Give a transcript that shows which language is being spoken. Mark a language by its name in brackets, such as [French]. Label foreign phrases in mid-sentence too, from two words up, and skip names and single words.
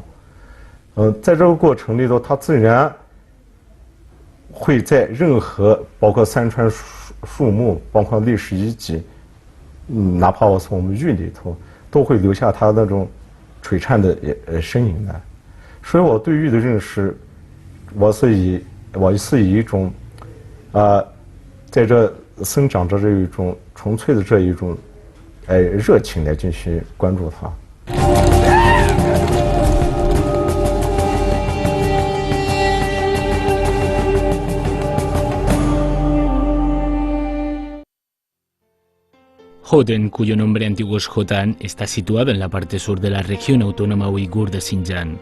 [Chinese] 在这个过程里头，它自然会在任何包括山川树木，包括历史遗迹，哪怕我从我们玉里头，都会留下它那种璀璨的身影来。所以我对玉的认识，我是以一种在这生长着这一种纯粹的这一种热情来进行关注它。 [Spanish] Houten, cuyo nombre antiguo es Hotan, está situado en la parte sur de la región autónoma uigur de Xinjiang.